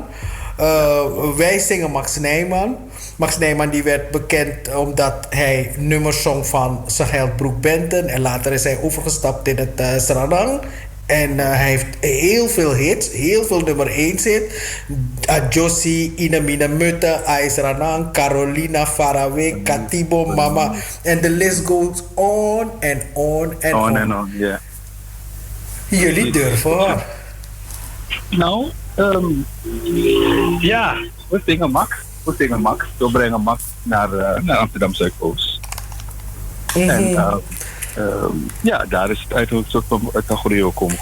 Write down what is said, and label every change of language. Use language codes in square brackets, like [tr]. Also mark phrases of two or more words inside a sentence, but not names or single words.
[nl] Wij zingen Max Nijman. Max Nijman die werd bekend omdat hij nummers zong van Sahel Broek Benton. En later is hij overgestapt in het Sranang. En hij heeft heel veel hits, heel veel nummer 1 hit. Josie, Inamina Mutte, Ais Ranang, Carolina, Faraway, Katibo, Mama. [en] En the list goes on and on and on. On and on, [nl] ja. Jullie durven hoor. Nou, ja, we zingen Max. We brengen Max naar Amsterdam Zuidoost. En ja, daar is het uit een soort van categorie komen.